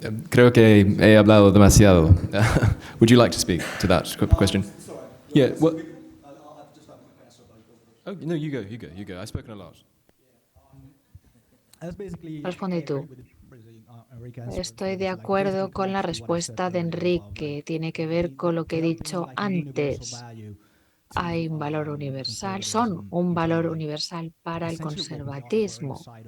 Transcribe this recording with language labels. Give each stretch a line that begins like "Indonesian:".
Spanish: Creo que he hablado demasiado.
English: Would you like to speak to that question? Yeah. Well, oh no, you go. I've spoken a lot.
Spanish: Responde tú. Estoy de acuerdo con la respuesta de Enrique. Tiene que ver con lo que he dicho antes. Hay un valor universal, son un valor universal para el conservatismo.